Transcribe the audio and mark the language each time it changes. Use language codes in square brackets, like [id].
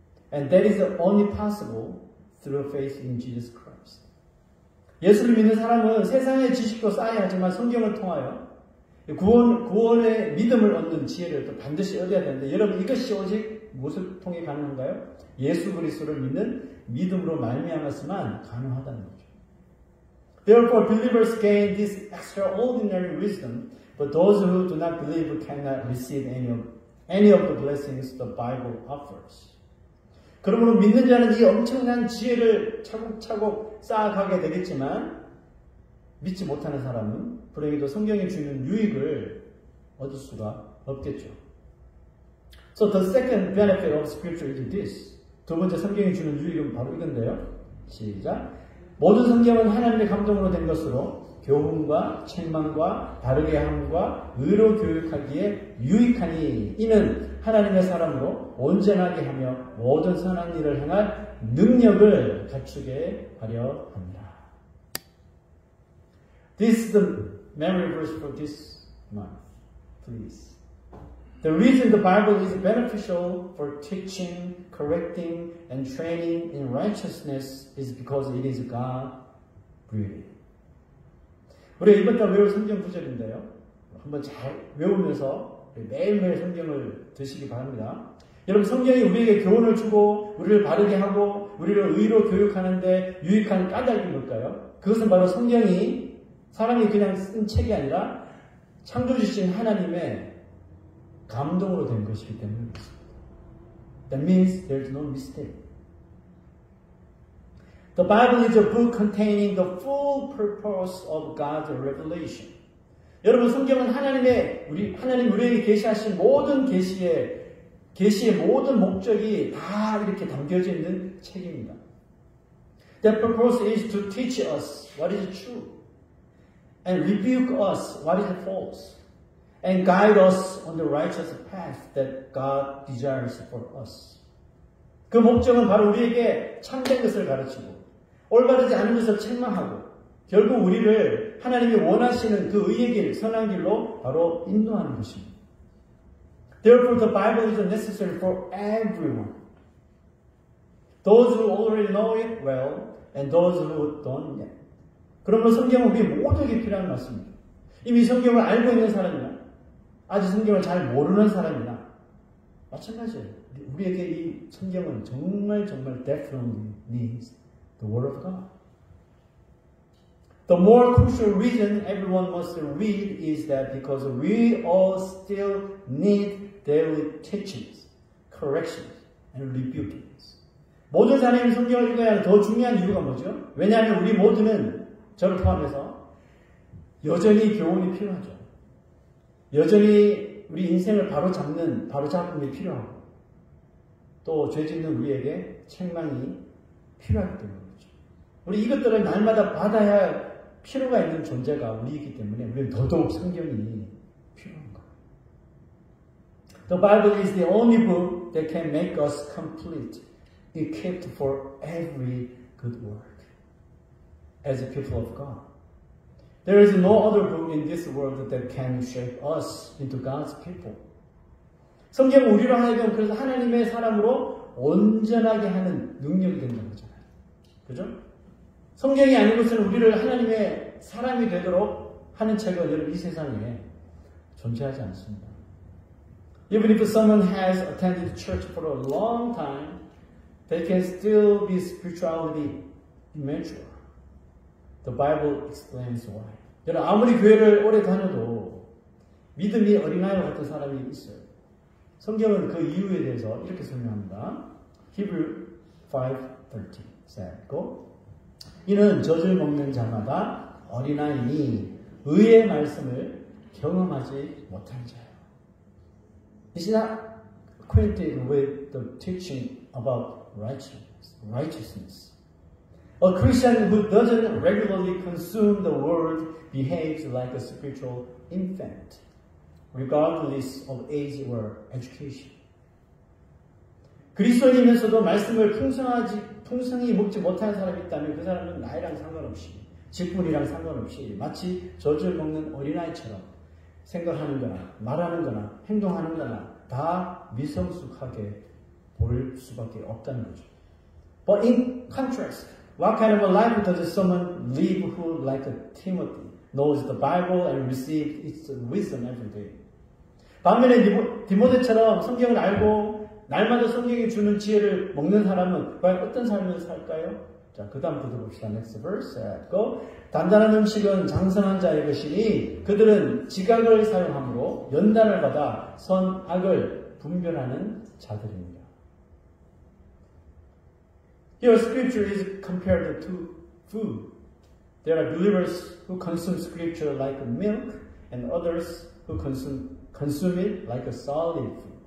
[en] And that is only possible through faith in Jesus Christ. [ko] 예수를 믿는 사람은 세상의 지식도 쌓아야 하지만 성경을 통하여 구원의 믿음을 얻는 지혜를 또 반드시 얻어야 되는데 여러분 이것이 오직 무엇을 통해 가능한가요? 예수 그리스도를 믿는 믿음으로 말미암았으만 가능하다는 거죠. [en] Therefore believers gain this extraordinary wisdom, but those who do not believe cannot receive any of the blessings the Bible offers. [ko] 그러므로 믿는 자는 이 엄청난 지혜를 차곡차곡 쌓아가게 되겠지만 믿지 못하는 사람은 불행히도 성경이 주는 유익을 얻을 수가 없겠죠. [en] So the second benefit of Scripture is this. [ko] 두 번째 성경이 주는 유익은 바로 이건데요. 시작. 모든 성경은 하나님의 감동으로 된 것으로 교훈과 책망과 바르게 함과 의로 교육하기에 유익하니 이는 하나님의 사람으로 온전하게 하며 모든 선한 일을 행할 능력을 갖추게 하려 합니다. [en] This is the memory verse for this month. Please. The reason the Bible is beneficial for teaching, correcting, and training in righteousness is because it is God-breathed. [ko] 우리가 이번 달 외울 성경 구절인데요. 한번 잘 외우면서 매일매일 성경을 드시기 바랍니다. 여러분 성경이 우리에게 교훈을 주고 우리를 바르게 하고 우리를 의로 교육하는데 유익한 까닭이 뭘까요? 그것은 바로 성경이 사람이 그냥 쓴 책이 아니라 창조주신 하나님의 감동으로 된 것이기 때문에 그렇습니다. [en] That means there's no mistake. The Bible is a book containing the full purpose of God's revelation. [ko] 여러분 성경은 하나님 우리에게 계시하신 모든 계시의 모든 목적이 다 이렇게 담겨져 있는 책입니다. [en] That purpose is to teach us what is true, and rebuke us what is false, and guide us on the righteous path that God desires for us. [ko] 그 목적은 바로 우리에게 참된 것을 가르치고 올바르지 않은 것을 책망하고 결국 우리를 하나님이 원하시는 그 의의 길, 선한 길로 바로 인도하는 것입니다. [en] Therefore, the Bible is necessary for everyone. Those who already know it well, and those who don't yet. [ko] 그러므로 성경은 우리 모두에게 필요한 말씀입니다. 이미 성경을 알고 있는 사람이나 아직 성경을 잘 모르는 사람이나 마찬가지예요. 우리에게 이 성경은 정말 [en] definitely needs the Word of God. The more crucial reason everyone must read is that because we all still need daily teachings, corrections, and rebukings. [ko] 모든 사람이 성경을 읽어야 하는 더 중요한 이유가 뭐죠? 왜냐하면 우리 모두는 저를 포함해서 여전히 교훈이 필요하죠. 여전히 우리 인생을 바로잡음이 필요하고 또 죄짓는 우리에게 책망이 필요하기 때문이죠. 우리 이것들을 날마다 받아야 필요가 있는 존재가 우리이기 때문에 우리는 더더욱 성경이 필요한 거예요. [en] The Bible is the only book that can make us complete, equipped for every good work as a people of God. There is no other book in this world that can shape us into God's people. [ko] 성경은 우리로 하여금 그래서 하나님의 사람으로 온전하게 하는 능력이 된다는 거잖아요. 그죠? 성경이 아닌 것은 우리를 하나님의 사람이 되도록 하는 책은 여러분 이 세상에 존재하지 않습니다. [en] Even if someone has attended church for a long time, they can still be spiritually immature. The Bible explains why. [ko] 여러분 아무리 교회를 오래 다녀도 믿음이 어린아이와 같은 사람이 있어요. 성경은 그 이유에 대해서 이렇게 설명합니다. [en] Hebrew 5:13 said, Go. [ko] 이는 젖을 먹는 자마다 어린아이니 의의 말씀을 경험하지 못한 자요. [en] Is not acquainted with the teaching about righteousness. A Christian who doesn't regularly consume the word behaves like a spiritual infant, regardless of age or education. [ko] 그리스도인이면서도 말씀을 풍성히 먹지 못하는 사람이 있다면 그 사람은 나이랑 상관없이, 직분이랑 상관없이 마치 젖을 먹는 어린아이처럼 생각하는 거나 말하는 거나 행동하는 거나 다 미성숙하게 볼 수밖에 없다는 거죠. [en] But in contrast, what kind of a life does someone live who, like a Timothy, knows the Bible and receives its wisdom every day? [ko] 반면에 디모데처럼 성경을 알고 날마다 성경이 주는 지혜를 먹는 사람은 과연 어떤 삶을 살까요? 자, 그 다음부터 봅시다. [en] Next verse. Go. [ko] 단단한 음식은 장성한 자의 것이니 그들은 지각을 사용함으로 연단을 받아 선악을 분별하는 자들입니다. [en] Here scripture is compared to food. There are believers who consume scripture like milk and others who consume it like a solid food.